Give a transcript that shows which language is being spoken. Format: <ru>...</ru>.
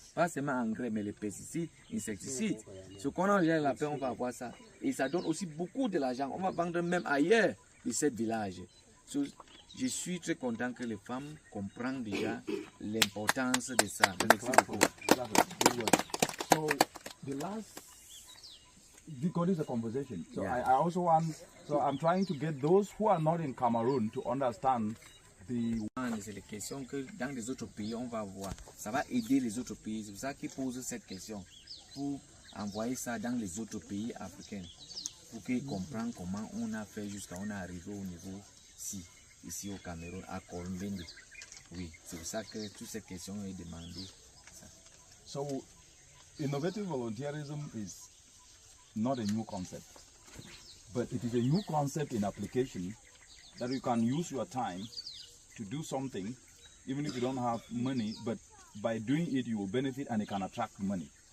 <fr>Pas seulement engrais, mais les pesticides, insecticides. Ce qu'on a déjà lapin, on va avoir ça. Et ça donne aussi beaucoup de l'argent. On va vendre même ailleurs de ce village. Je suis très content que les femmes comprennent déjà l'importance de ça. Merci beaucoup.</fr> <en>So the last, because it's a conversation. So yeah. I also want, so I'm trying to get those who are not in Cameroon to understand the...</en> <fr>C'est les questions que dans les autres pays on va voir. Ça va aider les autres pays. C'est pour ça qu'ils posent cette question. Pour envoyer ça dans les autres pays africains. Pour qu'ils comprennent comment on a fait jusqu'à on est arrivé au niveau ici au Cameroun, à convened. Oui, c'est pour ça que toutes ces questions est demandées.</fr> <en>So, innovative volunteerism is not a new concept, but it is a new concept in application that you can use your time to do something, even if you don't have money, but by doing it, you will benefit and it can attract money.</en>